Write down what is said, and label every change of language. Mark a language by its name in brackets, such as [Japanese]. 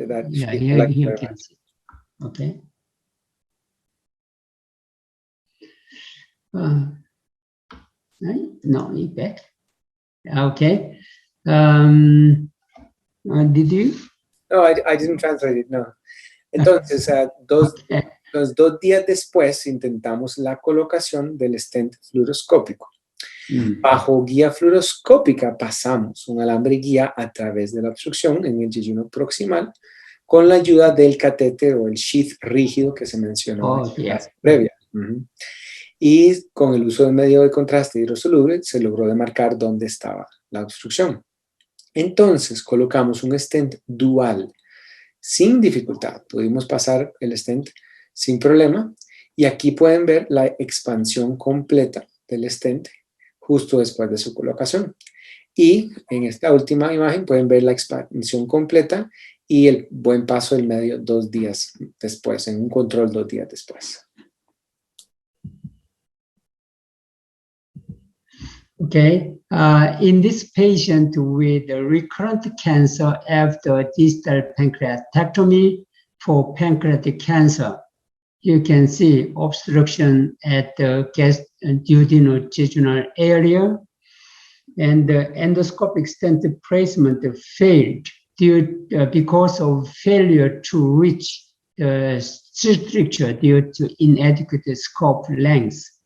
[English] Yeah, here you can see. Okay. No, back. Okay. Did you? No, I didn't translate it, no. [Spanish] Entonces, dos días después intentamos la colocación del stent fluoroscópico. Bajo guía fluoroscópica pasamos un alambre guía a través de la obstrucción en el yeyuno proximal con la ayuda del catéter o el sheath rígido que se mencionó en la clase previa. Y con el uso del medio de contraste hidrosoluble se logró demarcar dónde estaba la obstrucción. Entonces colocamos un stent dual sin dificultad. Pudimos pasar el stent sin problema y aquí pueden ver la expansión completa del stent justo después de su colocación. Y en esta última imagen pueden ver la expansión completa y el buen paso del medio 2 días después, en un control 2 días después. [English] Okay, in this patient with recurrent cancer after distal pancreatectomy for pancreatic cancer, you can see obstruction at the gastroyeyuno area, and the endoscopic stent placement failed because of failure to reach the stricture due to inadequate scope length.